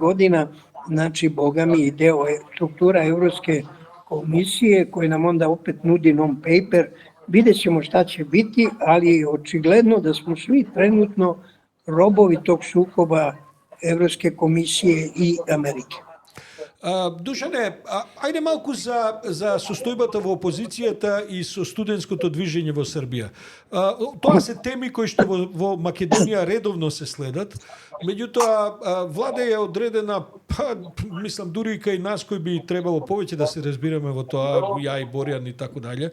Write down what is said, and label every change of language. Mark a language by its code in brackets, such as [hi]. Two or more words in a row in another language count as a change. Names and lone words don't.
[sr] godina, znači boga mi i deo struktura Evropske komisije koji nam onda opet nudi non-paper. Vidjet ćemo šta će biti, ali je očigledno da smo svi trenutno robovi tog sukoba Evropske komisije i Amerike. [mk] Душане, ајде малку за состојбата во опозицијата и со студентското движење во Србија. Тоа се теми кои што во Македонија редовно се следат. Меѓутоа, влада е одредена, мислам, дури и кај нас кои би требало повеќе да се разбираме во тоа, ја и Борјан [sr] и тако дале.